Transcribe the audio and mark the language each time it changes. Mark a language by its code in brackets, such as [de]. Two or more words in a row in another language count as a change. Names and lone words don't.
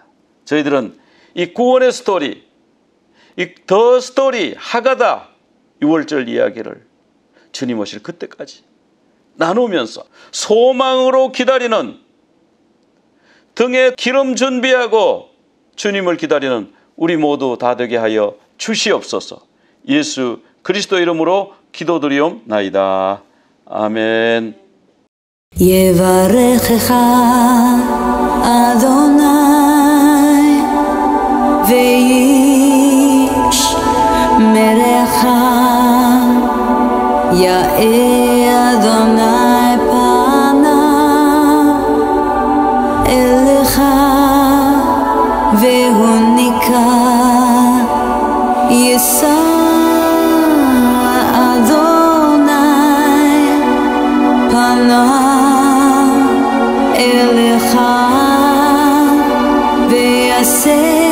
[ko] 저희들은 이 구원의 스토리, 이 [en] the story, [ko] 하가다 6월절 이야기를 주님 오실 그때까지 나누면서 소망으로 기다리는, 등에 기름 준비하고 주님을 기다리는 우리 모두 다 되게 하여 주시옵소서. 예수 그리스도 이름으로 기도드리옵나이다. 아멘. [he] יברכך אדוני וישמרך, יאר אדוני פניו אליך והוניק יישא אדוני פניו אליך ויעשה